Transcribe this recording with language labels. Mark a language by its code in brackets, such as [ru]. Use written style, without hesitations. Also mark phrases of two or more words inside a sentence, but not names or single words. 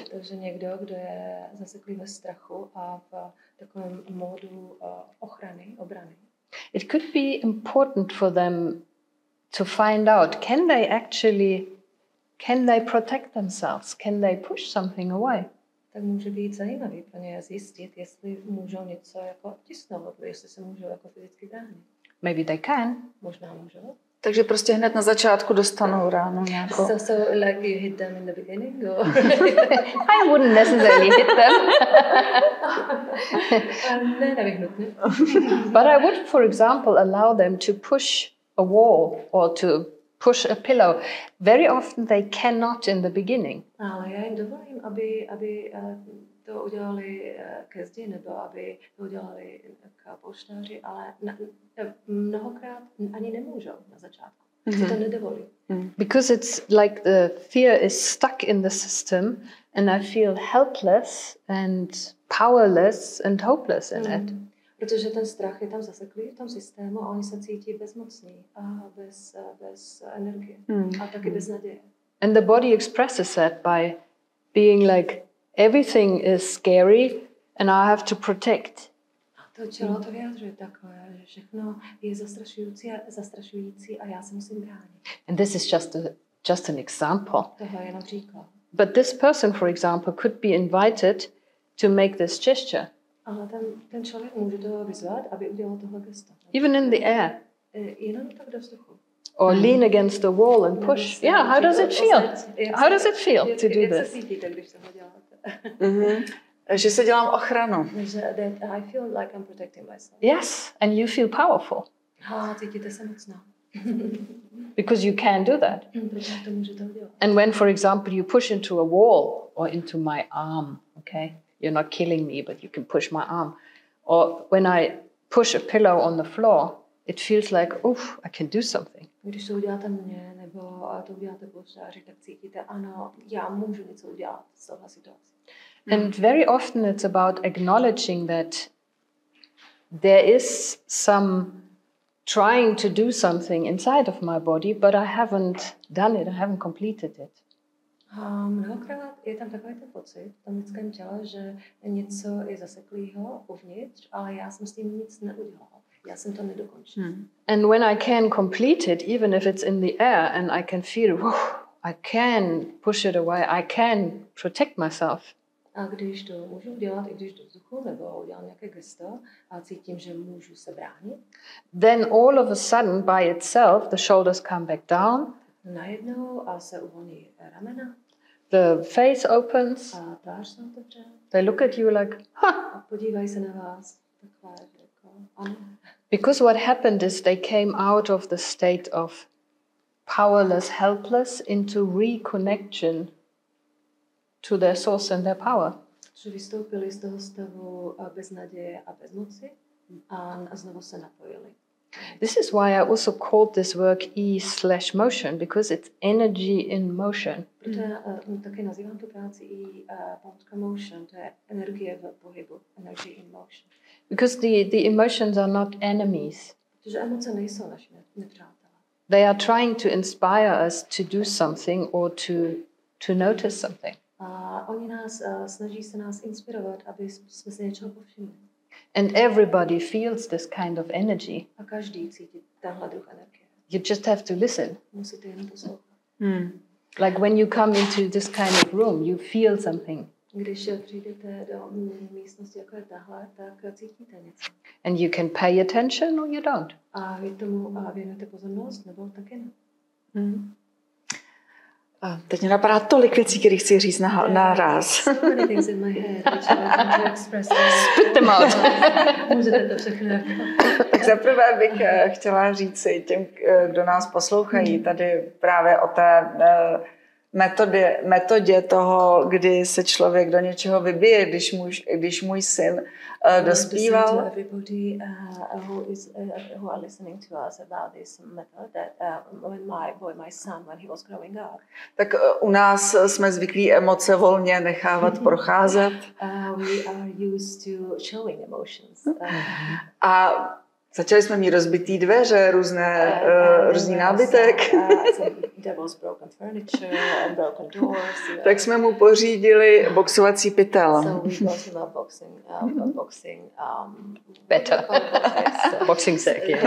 [cs] Takže někdo, kdo je zaseklý ve strachu a v takovém módu obrany. [en] It could be important for them to find out, can they protect themselves? Can they push something away? [cs] Tak může být zajímavý pro ně zjistit, jestli můžou něco jako tisknout, jestli se můžou jako fyzicky bránit. [en] Maybe they can. [cs] Možná můžou. Takže prostě hned na začátku dostanou ránu nějakou. [en] So like you hit them in the beginning? Or? I wouldn't necessarily hit them. [cs] Ne, nevyhnutně. [en] But I would, for example, allow them to push a wall or to push a pillow. Very often they cannot in the beginning. [cs] Ale já jim dovolím, aby to udělali ke zdi, nebo aby to udělali k polštáři, ale mnohokrát ani nemůžou na začátku. Si to nedovolí. [en] Because it's like the fear is stuck in the system and I feel helpless and powerless and hopeless in it. [cs] Protože ten strach je tam zaseklý v tom systému a oni se cítí bezmocní a bez energie a taky bez naděje. [en] And the body expresses that by being like, everything is scary and I have to protect. [cs] To tělo to vyjadřuje takové, že všechno je zastrašující a já se musím bránit. [en] And this is just an example. [cs] Tohle je například. [en] But this person, for example, could be invited to make this gesture. [cs] Ale ten člověk může toho vyzvat, aby udělal tohle gesto. [en] Even in the air. [cs] Jenom tak do vzduchu. [en] Or lean against the wall and push. Yeah, how does it feel? How does it feel to do [cs] Jak se [en] this? [cs] cítíte, když to děláte? Že se dělám ochranu. [en] I feel like I'm protecting myself. Yes, and you feel powerful. [cs] Cítíte se mocná. [en] Because you can do that. [cs] Protože to můžete udělat. [en] And when, for example, you push into a wall or into my arm, okay? You're not killing me, but you can push my arm. Or when I push a pillow on the floor, it feels like, oof, I can do something. [cs] Když to uděláte mně, nebo to uděláte polštáři, tak cítíte, ano, já můžu něco udělat z tohle situace. [en] And very often it's about acknowledging that there is some trying to do something inside of my body, but I haven't done it, I haven't completed it. [cs] Mnohokrát je tam takový ten pocit v tom lidském těle, že něco je zaseklého uvnitř, ale já jsem s tím nic neudělal. Já jsem to nedokončil. [en] And when I can complete it, even if it's in the air, and I can feel, I can push it away, I can protect myself. [cs] A když to můžu udělat, i když do vzduchu, nebo udělám nějaké gesto a cítím, že můžu se bránit, [en] then all of a sudden, by itself, the shoulders come back down. [cs] najednou a se uvolní ramena. [en] The face opens. [cs] A tvář se otevře. [en] They look at you like, [cs] A podívají se na vás. Takhle, jako, ano. [en] Because what happened is they came out of the state of powerless, helpless into reconnection to their source and their power. [cs] Že vystoupili z toho stavu bez naděje a bez moci a znovu se napojili. [en] This is why I also called this work E/motion, because it's energy in motion. [cs] Proto taky nazývám tu práci motion, to je energie v pohybu, [en] energy in motion. Because the emotions are not enemies. [cs] Protože emoce nejsou naši nepřátelé. [en] They are trying to inspire us to do something or to notice something. [cs] A oni snaží se nás inspirovat, aby jsme si něčeho povšimli. [en] And everybody feels this kind of energy. [cs] A každý cítí tenhle druh energie. [en] You just have to listen. [cs] Musíte jenom poslouchat. [en] Like when you come into this kind of room, you feel something. [cs] Když přijdete do místnosti jako je tahle, tak cítíte něco. [en] And you can pay attention or you don't. A vy tomu věnujete pozornost, nebo taky ne. [cs] A teď mě napadá tolik věcí, které chci říct naraz. [en] So many things in my head which I want to express. Spit them out. [cs] Můžete to všechno. Tak zaprvé bych chtěla říct si těm, kdo nás poslouchají, tady právě o té metodě toho, kdy se člověk do něčeho vybije, když můj syn dospíval. [en] Who are listening to us about this method that when my son, when he was growing up. [cs] Tak u nás jsme zvyklí emoce volně nechávat procházet. [en] We are used to showing emotions. [cs] A začali jsme mít rozbitý dveře, různý nábytek. Tak jsme mu pořídili boxovací pytel. [en] Boxing sack,